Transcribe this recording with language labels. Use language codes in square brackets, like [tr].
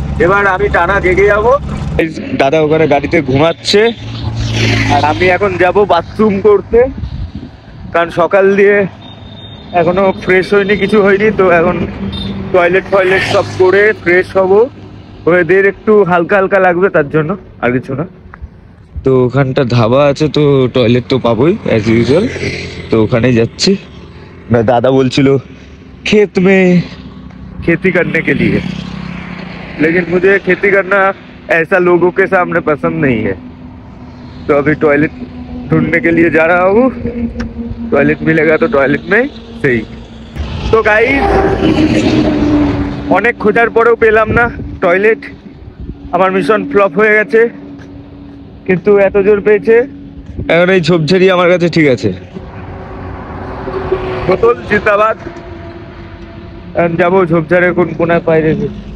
[bn] এবার আমি টানা জেগে যাবো। দাদা ওখানে গাড়িতে ঘুমাচ্ছে, আর আমি এখন যাব বাথরুম করতে, কারণ সকাল দিয়ে এখনো ফ্রেশ হয়নি, কিছু হয়নি। তো এখন টয়লেট সব করে ফ্রেশ হবো। ওদের একটু হালকা হালকা লাগবে, তার জন্য, আর কিছু না। তো ওখানটা ধাবা আছে, তো টয়লেট তো পাবোই [en] As usual. [bn] তো ওখানেই যাচ্ছি। [hi] दादा बोलचिलो खेत में खेती करने के लिए, लेकिन मुझे खेती करना ऐसा लोगों के सामने पसंद नहीं है। तो अभी टॉयलेट ढूंढने के लिए जा रहा हूँ। टॉयलेट मिलेगा तो टॉयलेट में सही। तो गाइस, [bn] অনেক খোঁজার পরেও পেলাম না টয়লেট। আমার মিশন ফ্লপ হয়ে গেছে, কিন্তু এত জোর পেয়েছে। এখন এই ঝোপঝাড়ি আমার কাছে ঠিক আছে। বোতল জিন্দাবাদ। যাবো ঝোপঝাড়ের কোন কোনায় পাই রেখে।